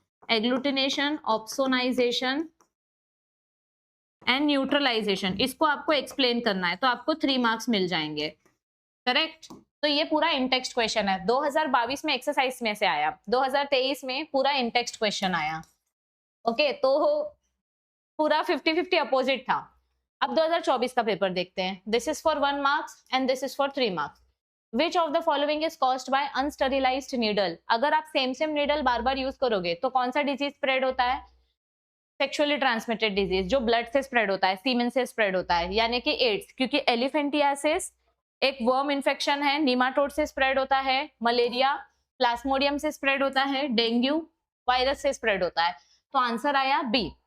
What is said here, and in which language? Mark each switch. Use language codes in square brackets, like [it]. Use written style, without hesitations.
[hi] Agglutination, opsonization and neutralisation, इसको आपको explain करना है, तो आपको 3 मार्क्स मिल जाएंगे। करेक्ट। तो ये पूरा इंटेक्स्ट क्वेश्चन है, 2022 में एक्सरसाइज में से आया, 2023 में पूरा इंटेक्स्ट क्वेश्चन आया। ओके, तो पूरा 50-50 अपोजिट था। अब 2024 का पेपर देखते हैं। [en] This is for 1 marks and this is for 3 marks. Which of the following is caused by unsterilized needle? [hi] अगर आप सेम नीडल बार बार यूज करोगे तो कौन सा डिजीज स्प्रेड होता है? सेक्सुअली ट्रांसमिटेड डिजीज, जो ब्लड से स्प्रेड होता है, सीमेन से स्प्रेड होता है, यानी कि एड्स, क्योंकि एलिफेंटियासिस एक वर्म इन्फेक्शन है, निमाटोड से स्प्रेड होता है, मलेरिया प्लाज्मोडियम से स्प्रेड होता है, डेंगू वायरस से स्प्रेड होता है। तो आंसर आया बी।